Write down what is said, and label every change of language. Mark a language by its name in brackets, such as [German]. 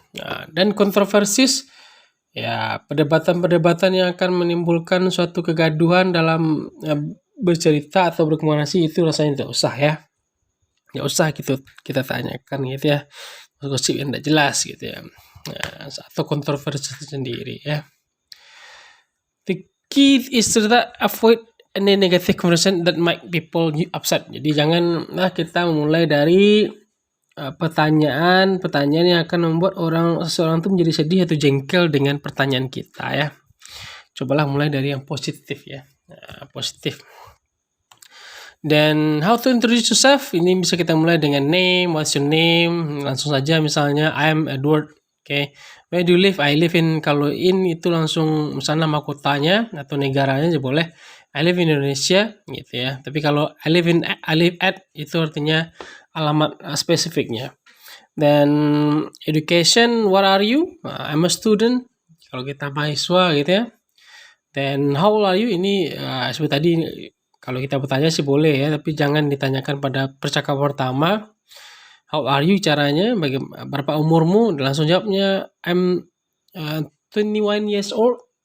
[Indonesian] Nah, dan kontroversis ya, perdebatan-perdebatan yang akan menimbulkan suatu kegaduhan dalam bercerita atau berkomunikasi, itu rasanya tidak usah ya. Nggak usah gitu kita tanyakan gitu ya. Gosip yang tidak jelas gitu ya. Nah, atau kontroversi sendiri ya. [English] The key is to avoid any negative conversation that might people upset. [Indonesian] Jadi janganlah kita memulai dari pertanyaan yang akan membuat seseorang itu menjadi sedih atau jengkel dengan pertanyaan kita ya. Cobalah mulai dari yang positif ya. Nah, positif. Dan [English] how to introduce yourself, [Indonesian] ini bisa kita mulai dengan [English] name, what's your name, [Indonesian] langsung saja misalnya [English] I am Edward. Okay. Where do you live? I live in, [Indonesian] kalau in itu langsung misalnya nama kotanya atau negaranya aja boleh. [English] I live in Indonesia [Indonesian] gitu ya. Tapi kalau [English] I live at [Indonesian] itu artinya alamat spesifiknya. [English] Dan education, what are you? I'm a student. [Indonesian] Kalau kita mahasiswa gitu ya. [English] Then how old are you? [Indonesian] Ini seperti tadi, kalau kita bertanya sih boleh ya, tapi jangan ditanyakan pada percakapan pertama. [English] How are you [Indonesian] caranya? Berapa umurmu? Langsung jawabnya [English] I'm 21 years old.